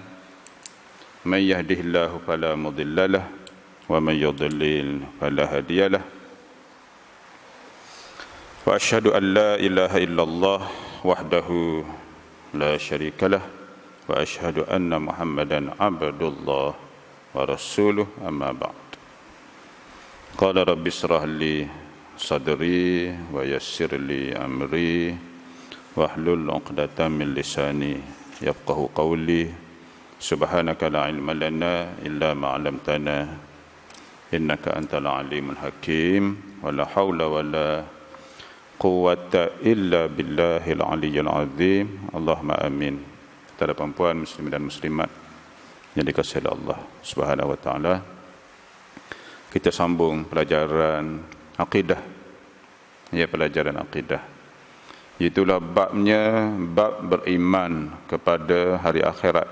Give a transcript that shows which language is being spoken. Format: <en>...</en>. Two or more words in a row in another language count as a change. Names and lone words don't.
<ar>من يهده الله فلا مضل له ومن يضلل فلا هادي له. وأشهد أن لا إله إلا الله وحده لا شريك له وأشهد أن محمدا عبده ورسوله أما بعد. قال رب اشرح لي صدري ويسر لي أمري واحلل عقدة من لساني يفقهوا قولي. سبحانك لا علم لنا إلا ما علمتنا إنك أنت العليم الحكيم. ولا حول ولا قوة إلا بالله العلي العظيم. اللهم آمين.</ar> <ms>Kepada perempuan muslimin dan muslimat yang dikasihi Allah</ms> <ar>سبحانه وتعالى,</ar> <ms>kita sambung pelajaran akidah. Ya, pelajaran akidah. Itulah babnya, bab beriman kepada hari akhirat.</ms>